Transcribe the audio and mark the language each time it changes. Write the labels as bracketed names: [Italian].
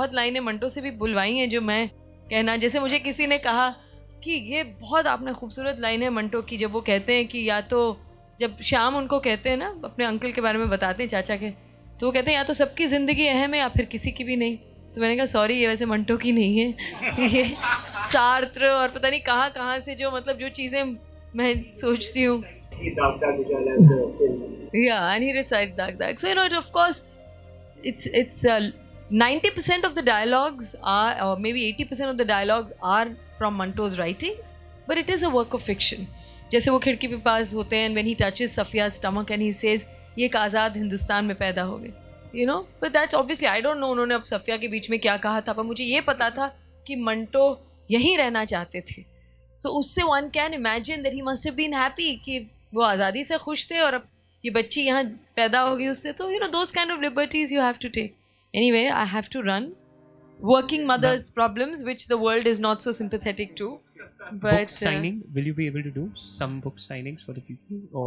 [Hindi] बहुत लाइनें मंटो से भी बुलवाई हैं जो मैं कहना, जैसे मुझे किसी ने कहा कि ये बहुत आपने खूबसूरत लाइन है मंटो की, जब वो कहते हैं कि या तो जब शाम उनको कहते हैं ना, अपने अंकल के बारे में बताते हैं, चाचा के, तो वो कहते हैं या तो सबकी ज़िंदगी अहम है या फिर किसी की भी नहीं. तो मैंने कहा सॉरी, ये वैसे मंटो की नहीं है, ये सार्त्र और पता नहीं कहाँ से जो मतलब जो चीज़ें मैं सोचती हूँ. [English] Yeah, and he recites Dag Dag. So, you know, of course, it's 90% of the dialogues are, or maybe 80% of the dialogues are from Manto's writings, but it is a work of fiction. [Hindi] जैसे वो खिड़की पे पास होते हैं, [English] and when he touches Safiya's stomach and he says, [Hindi] ये एक आज़ाद हिंदुस्तान में पैदा हो गए, [English] you know. But that's obviously, I don't know [Hindi] उन्होंने अब सफिया के बीच में क्या कहा था, पर मुझे ये पता था कि मंटो यहीं रहना चाहते थे. So उससे [English] one can imagine that he must have been happy [Hindi] कि वो आज़ादी से खुश थे और अब ये बच्ची यहाँ पैदा हो गई उससे. [English] तो you know, those kind of liberties you have to take. Anyway, I have to run. Working mothers' problems, which the world is not so sympathetic to. But book signing, will you be able to do some book signings for the people? Or